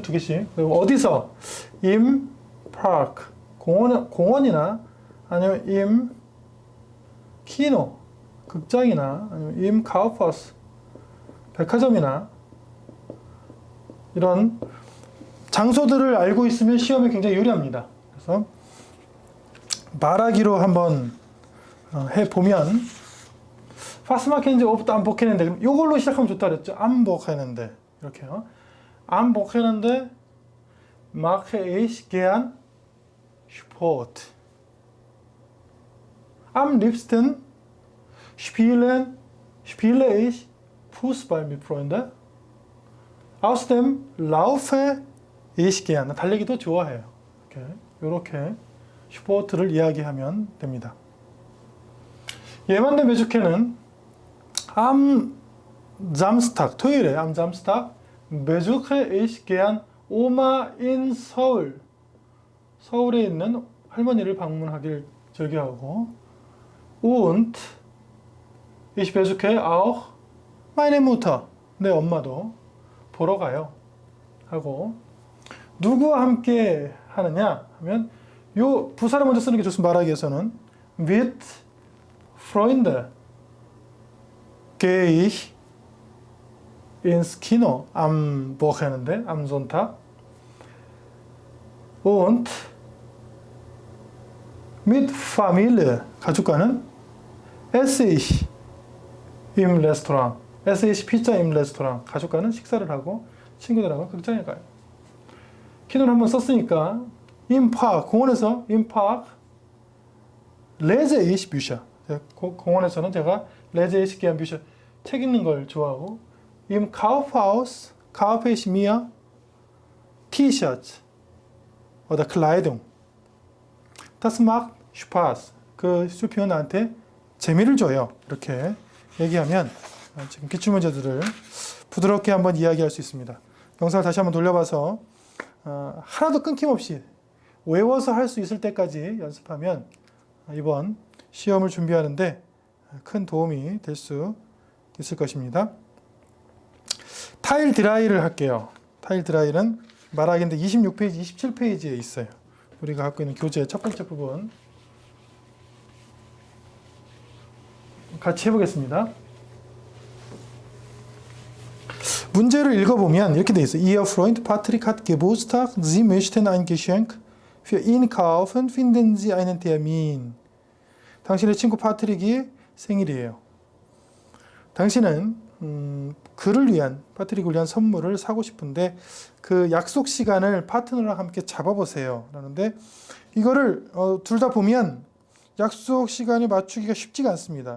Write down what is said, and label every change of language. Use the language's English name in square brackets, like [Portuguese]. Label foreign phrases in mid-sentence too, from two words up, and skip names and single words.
[Korean] 2개씩. 그리고 어디서 [German] im Park [Korean] 공원이나 아니면 [German] im Kino [Korean] 극장이나 아니면 [German] im Kaufhaus [Korean] 백화점이나 이런 장소들을 알고 있으면 시험에 굉장히 유리합니다. 그래서 말하기로 한번 해보면 [German] Was machen Sie oft am Wochenende? [Korean] 이걸로 시작하면 좋다 그랬죠. [German] Am Wochenende 이렇게요. Am Wochenende mache ich gern Sport. Am liebsten spiele ich Fußball mit Freunden. Außerdem laufe ich gern. [Korean] 달리기도 좋아해요. 이렇게 스포츠를 이야기하면 됩니다. 예만된 배주케는 [German] am Samstag, 토요일에 am Samstag besuche ich gern Oma in Seoul. [Korean] 서울에 있는 할머니를 방문하길 즐겨하고, [German] und ich besuche auch meine Mutter. [Korean] 내 엄마도 보러 가요. 하고, 누구와 함께 하느냐 하면 요 부사를 먼저 쓰는 게 좋습니다. 말하기 위해서는 [German] mit Freunde gehe ich ins Kino am Wochenende, am Sonntag. Und mit Familie, 가족과는 esse ich im Restaurant. esse ich Pizza im Restaurant. [Korean] 가족과는 식사를 하고 친구들하고 극장에 가요. 키노를 한번 썼으니까 [German] im Park, 공원에서 im Park lese ich Bücher. [Korean] 공원에서는 제가 [German] lese ich gern Bücher, [Korean] 책 읽는 걸 좋아하고, [German] im Kaufhaus kaufe ich mir T-Shirts oder Kleidung. Das macht Spaß. [Korean] 그 쇼핑은 나한테 재미를 줘요. 이렇게 얘기하면 지금 기출문제들을 부드럽게 한번 이야기할 수 있습니다. 영상을 다시 한번 돌려봐서 하나도 끊김없이 외워서 할 수 있을 때까지 연습하면 이번 시험을 준비하는데 큰 도움이 될 수 있을 것입니다. 타일 드라이를 할게요. 타일 드라이는 말하기인데 26페이지, 27페이지에 있어요. 우리가 갖고 있는 교재 첫 번째 부분 같이 해보겠습니다. 문제를 읽어보면 이렇게 돼 있어요. [German] Ihr Freund Patrick hat Geburtstag. Sie möchten ein Geschenk für ihn kaufen. Finden Sie einen Termin. [Korean] 당신의 친구 파트릭이 생일이에요. 당신은 그를 위한, 파트릭을 위한 선물을 사고 싶은데 그 약속 시간을 파트너랑 함께 잡아보세요. 라는데 이거를 둘 다 보면 약속 시간에 맞추기가 쉽지가 않습니다.